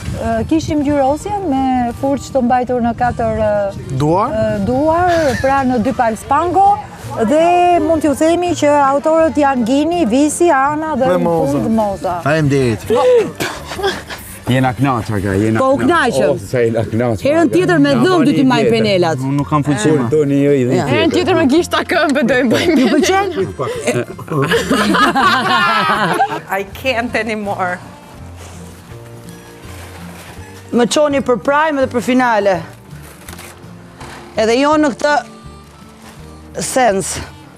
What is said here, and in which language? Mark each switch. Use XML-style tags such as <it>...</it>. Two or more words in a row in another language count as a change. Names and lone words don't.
<sq>Kishim ngjyrosje me furç të mbajtur në 4 duar, pra në 2 palë spango, dhe mund t'ju themi që autorët janë Gini, Visi, Ana dhe në fund Moza. Faleminderit. Jena knaqë, aga, jena knaqë. Po u knaqëm. Se jena knaqë. Herën tjetër me dhëmë dy t'i majnë penelat. Unë nuk kam fuqima. Do një jo I dhe tjetër. Herën tjetër me gishta këmbë dojmë bëjmë. Ju pëlqen?</sq> <en>I can't anymore.</en> <sq>Më çoni për prime dhe për finale. Edhe jo në këtë sens.</sq>